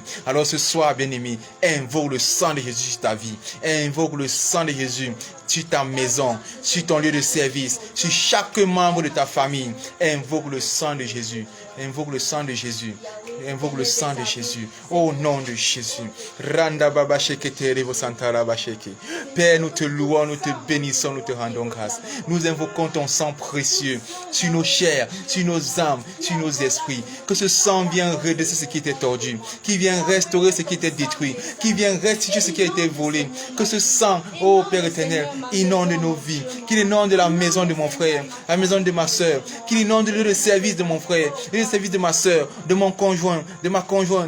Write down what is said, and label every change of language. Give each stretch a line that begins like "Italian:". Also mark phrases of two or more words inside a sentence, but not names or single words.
French: Alors ce soir, bien-aimé, invoque le sang de Jésus sur ta vie, invoque le sang de Jésus sur ta maison, sur ton lieu de service, sur chaque membre de ta famille. Invoque le sang de Jésus. Invoque le sang de Jésus. Invoque le sang de Jésus. Au nom de Jésus. Randa baba shekete revo santara basheke. Père, nous te louons, nous te bénissons, nous te rendons grâce. Nous invoquons ton sang précieux sur nos chairs, sur nos âmes, sur nos esprits. Que ce sang vienne redresser ce qui était tordu, qui vient restaurer ce qui était détruit, qui vient restituer ce qui a été volé. Que ce sang, ô Père éternel, inonde nos vies, qu'il inonde la maison de mon frère, la maison de ma soeur, qu'il inonde le lieu de service de mon frère, le lieu de service de ma soeur, de mon conjoint, de ma conjointe.